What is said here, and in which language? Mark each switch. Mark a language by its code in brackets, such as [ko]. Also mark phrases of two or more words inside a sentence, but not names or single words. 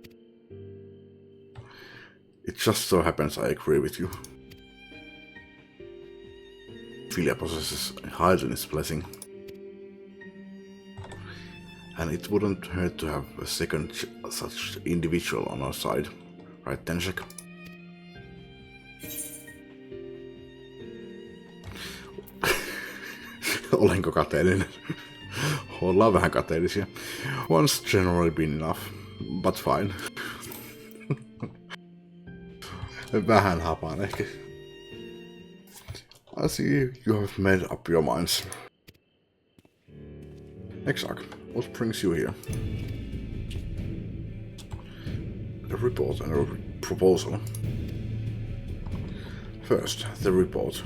[en] It just so happens I agree with you. Minfilia possesses Heiden's blessing. And it wouldn't hurt to have a second such individual on our side. Right, [fi] Tenshek? Olenko kateellinen? Ollaan vähän kateellisia. [en] Once generally been enough, but fine. [fi] Vähän hapaan ehkä. [en] I see you have made up your minds. XIV, what brings you here? A report and a proposal. First, the report.